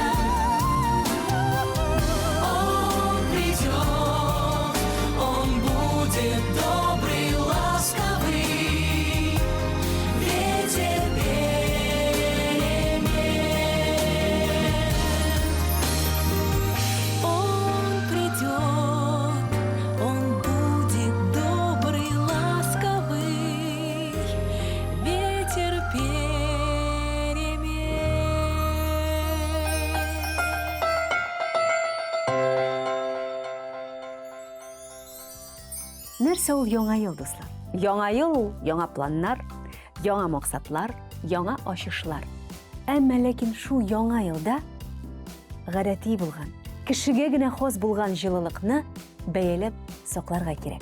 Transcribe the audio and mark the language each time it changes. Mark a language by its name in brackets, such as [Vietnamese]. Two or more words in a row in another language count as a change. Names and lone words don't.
[Russian] Он придет, он будет добрый, ласковый, ветер перемен. Он придет, он будет добрый, ласковый, ветер перемен. [Tatar] Нәрсә ул яңа ел, дуслар? Яңа ел ул яңа планнар, яңа максатлар, яңа ачышлар. Әмма ләкин шу яңа елда гадәти булган, кешегә генә хас булган җылылыкны бәяләп сакларга кирәк.